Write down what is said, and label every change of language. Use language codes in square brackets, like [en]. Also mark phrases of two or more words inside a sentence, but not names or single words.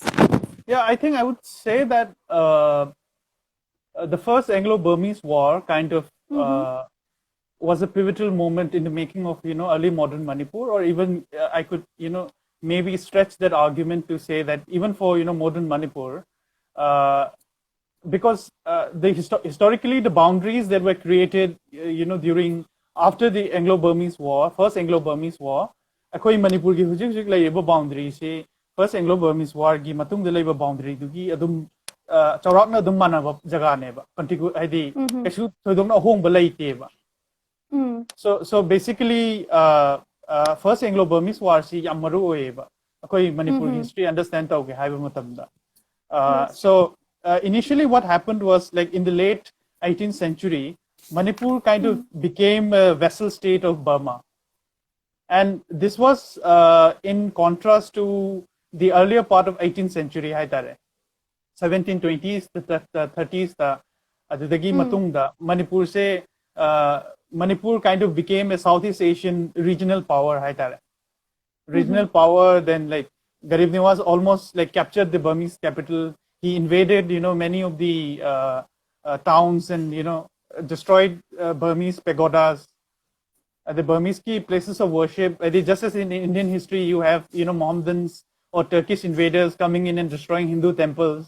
[en] Yeah, I think I would say that the first Anglo-Burmese War kind of was a pivotal moment in the making of early modern Manipur, or even I could maybe stretch that argument to say that even for modern Manipur, because historically the boundaries that were created during after the Anglo-Burmese War, first Anglo-Burmese War, [mni] akoi Manipur gi hujik laiba boundary se first Anglo-Burmese War gi matung de laiba boundary dugi adum chawrakna adum manaba jaga ne ba contigu haidi kesu thoidongna hong ba laite ba. [en] So basically [mni] first Anglo-Burmese War si yam maru oye ba akoi Manipur history understand tauge haiba matamda. [en] So initially what happened was, like, in the late 18th century, Manipur kind of became a vassal state of Burma. And this was in contrast to the earlier part of 18th century, 1720s, the 30s, [mni] adudagi matungda, [en] Manipur kind of became a Southeast Asian regional power, regional power. Then like Garib Niwas almost like captured the Burmese capital. He invaded, many of the towns and, destroyed Burmese pagodas. The Burmese key places of worship. Just as in Indian history, you have, Mohammedans or Turkish invaders coming in and destroying Hindu temples.